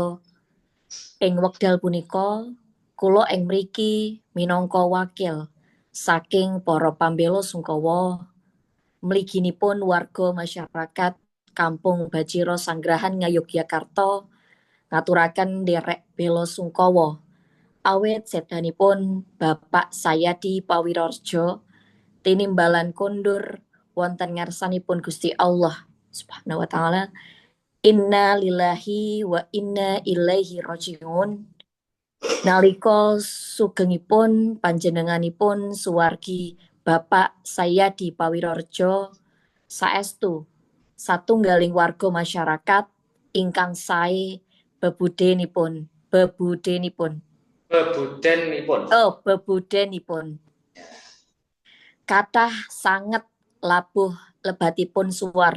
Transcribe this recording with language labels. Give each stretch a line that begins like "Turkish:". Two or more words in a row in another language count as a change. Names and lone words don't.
Javanese: Ing wekdal punika kula ing mriki minangka wakil saking para pambela sungkawa mliginipun warga masyarakat Kampung Bajira Sanggrahan Ngayogyakarta ngaturaken nderek bela sungkawa awit sedanipun Bapak Sayadi Pawirorjo tinimbalan kondur wonten ngarsanipun Gusti Allah
Arabic: Subhanahu wa taala. Inna lillahi wa inna ilaihi rajiun.
Javanese: Nalika sugengipun panjenenganipun suwargi Bapak Sayadi Pawirorjo saestu satunggaling warga masyarakat ingkang sae bebudenipun. Kathah sanget labuh lebatipun suwargi.